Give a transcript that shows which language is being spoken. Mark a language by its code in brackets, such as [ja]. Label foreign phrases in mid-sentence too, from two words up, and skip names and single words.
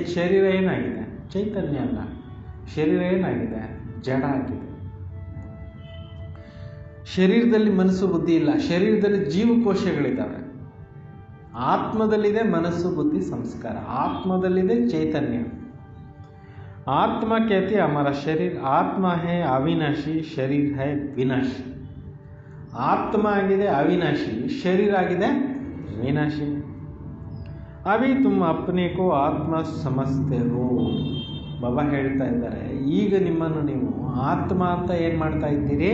[kn] ಶರೀರ ಏನಾಗಿದೆ? ಚೈತನ್ಯ ಅಲ್ಲ, ಶರೀರ ಏನಾಗಿದೆ? ಜಡ ಆಗಿದೆ। ಶರೀರದಲ್ಲಿ ಮನಸ್ಸು ಬುದ್ಧಿ ಇಲ್ಲ, ಶರೀರದಲ್ಲಿ ಜೀವಕೋಶಗಳಿದ್ದಾವೆ। ಆತ್ಮದಲ್ಲಿದೆ ಮನಸ್ಸು ಬುದ್ಧಿ ಸಂಸ್ಕಾರ, ಆತ್ಮದಲ್ಲಿದೆ ಚೈತನ್ಯ। [hi] ಆತ್ಮ कहती हमारा शरीर ಆತ್ಮ है अविनाशी, शरीर है ವಿನಾಶಿ। [kn] ಆತ್ಮ ಆಗಿದೆ ಅವಿನಾಶಿ, ಶರೀರ ಆಗಿದೆ ವಿನಾಶಿ। [hi] अभी तुम अपने को आत्मा समझते हो, [kn] ಬಾಬಾ ಹೇಳ್ತಾ ಇದ್ದಾರೆ, ಈಗ ನಿಮ್ಮನ್ನು ನೀವು ಆತ್ಮ ಅಂತ ಏನು ಮಾಡ್ತಾ ಇದ್ದೀರಿ?